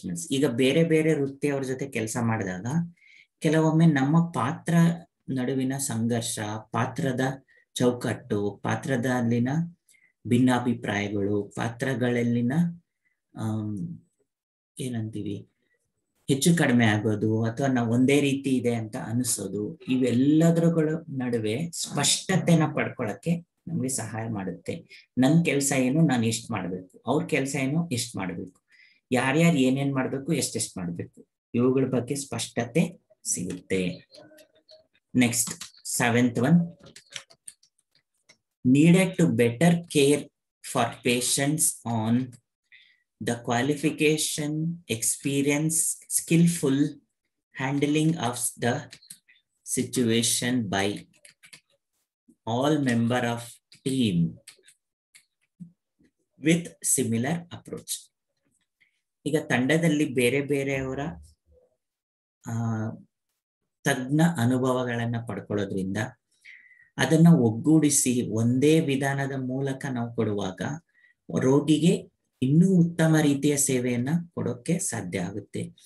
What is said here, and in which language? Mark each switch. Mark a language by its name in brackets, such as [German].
[Kannada] ಈಗ ಬೇರೆ ಬೇರೆ ವೃತ್ತಿಯವರ ಜೊತೆ ಕೆಲಸ ಮಾಡಿದಾಗ ಕೆಲವೊಮ್ಮೆ ನಮ್ಮ ಪಾತ್ರ ನಡುವಿನ ಸಂಘರ್ಷ, ಪಾತ್ರದ ಚೌಕಟ್ಟು, ಪಾತ್ರದಲ್ಲಿನ ಭಿನ್ನಾಭಿಪ್ರಾಯಗಳು, ಪಾತ್ರಗಳಲ್ಲಿನ ಏನಂತೀವಿ ಹೆಚ್ಚು ಕಡಿಮೆ ಆಗೋದು, ಅಥವಾ ನಾವು ಒಂದೇ ರೀತಿ ಇದೆ ಅಂತ ಅನಿಸೋದು, ಇವೆಲ್ಲದರ ನಡುವೆ ಸ್ಪಷ್ಟತೆನ ಪಡ್ಕೊಳಕ್ಕೆ ನಮಗೆ ಸಹಾಯ ಮಾಡುತ್ತೆ. ನನ್ನ ಕೆಲಸ ಏನು, ನಾನು ಎಷ್ಟು ಮಾಡಬೇಕು, ಅವ್ರ ಕೆಲಸ ಏನು, ಎಷ್ಟು ಮಾಡಬೇಕು, ಯಾರ್ಯಾರು ಏನೇನ್ ಮಾಡ್ಬೇಕು, ಎಷ್ಟೆಷ್ಟು ಮಾಡ್ಬೇಕು, ಇವುಗಳ ಬಗ್ಗೆ ಸ್ಪಷ್ಟತೆ ಸಿಗುತ್ತೆ. [English] Next, seventh one, needed to better care for patients on the qualification, experience, skillful handling of the situation by all member of team with similar approach. [Kannada] ಈಗ ತಂಡದಲ್ಲಿ ಬೇರೆ ಬೇರೆಯವರ ತಜ್ಞ ಅನುಭವಗಳನ್ನ ಪಡ್ಕೊಳ್ಳೋದ್ರಿಂದ ಅದನ್ನ ಒಗ್ಗೂಡಿಸಿ ಒಂದೇ ವಿಧಾನದ ಮೂಲಕ ನಾವು ಕೊಡುವಾಗ ರೋಗಿಗೆ ಇನ್ನೂ ಉತ್ತಮ ರೀತಿಯ ಸೇವೆಯನ್ನ ಕೊಡೋಕೆ ಸಾಧ್ಯ ಆಗುತ್ತೆ.